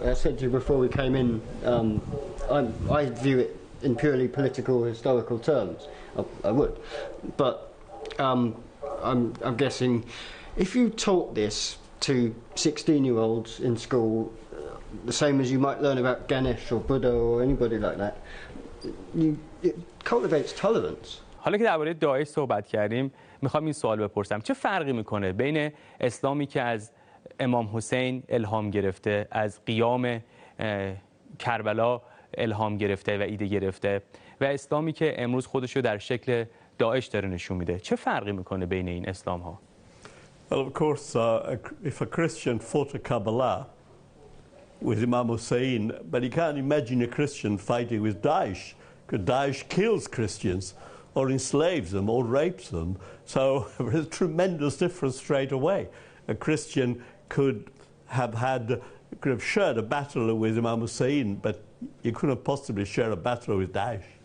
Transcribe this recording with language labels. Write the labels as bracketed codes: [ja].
[en] I said to you before we came in, I view it in purely political, historical terms. I would. But I'm guessing if you taught this to 16-year-olds in school, the same as you might learn about Ganesh or Buddha or anybody like that, it cultivates tolerance. [fa] حالا که درباره داعش صحبت کردیم میخوام این سوال بپرسم چه فرقی میکنه بین اسلامی که از امام حسین الهام گرفته، از قیام کربلا الهام گرفته و ایده گرفته و اسلامی که امروز خودش رو در شکل داعش داره نشون میده؟ چه فرقی میکنه بین این اسلام ها؟ [en] Well, of course, if a Christian fought a Kabbalah with Imam Hussein, but you can't imagine a Christian fighting with Daesh, because Daesh kills Christians or enslaves them or rapes them. So there's a tremendous difference straight away. A Christian could have shared a battle with Imam Hussein, but you couldn't possibly share a battle with Daesh.